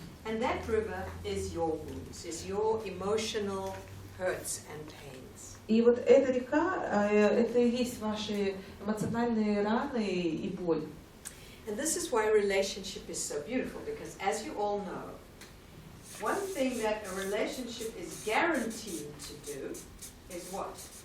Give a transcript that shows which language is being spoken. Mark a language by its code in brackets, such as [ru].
[en] And that river is your wounds, is your emotional hurts and pains. [ru] И вот эта река, это и есть ваши эмоциональные раны и боль. [en] And this is why relationship is so beautiful, because as you all know, one thing that a relationship is guaranteed to do is what?